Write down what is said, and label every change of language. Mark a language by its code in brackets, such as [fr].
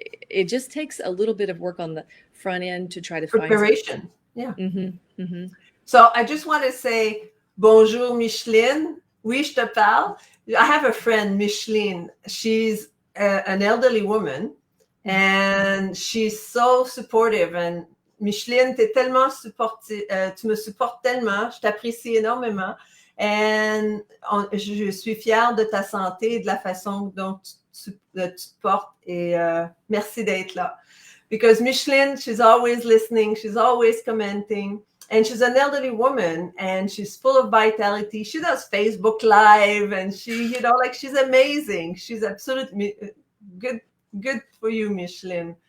[en] it just takes a little bit of work on the front end to try to find some. Preparation. Yeah. Mm-hmm. So I just want to say [fr] bonjour, Micheline. Oui, je te parle. [en] I have a friend, Micheline. She's an elderly woman, and she's so supportive. [fr] And Micheline, t'es tellement tu me supportes tellement, je t'apprécie énormément. Et je suis fière de ta santé et de la façon dont tu te portes. Et merci d'être là. [en] Because Micheline, she's always listening, she's always commenting. And she's an elderly woman and she's full of vitality. She does Facebook Live and she's amazing. She's absolutely good for you, Micheline.